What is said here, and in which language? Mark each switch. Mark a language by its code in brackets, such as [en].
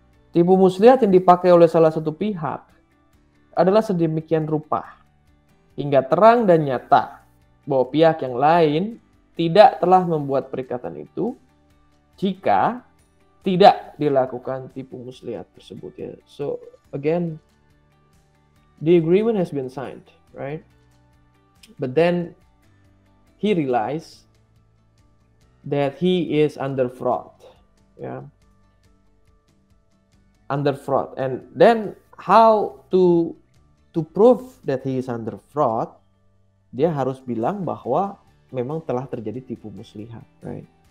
[id] Tipu muslihat yang dipakai oleh salah satu pihak adalah sedemikian rupa hingga terang dan nyata bahwa pihak yang lain tidak telah membuat perikatan itu jika tidak dilakukan tipu muslihat tersebut ya. [en] So again, the agreement has been signed, right? But then he realized that he is under fraud, under fraud. And then how to prove that he is under fraud? [id] Dia harus bilang bahwa memang telah terjadi tipu muslihat, right?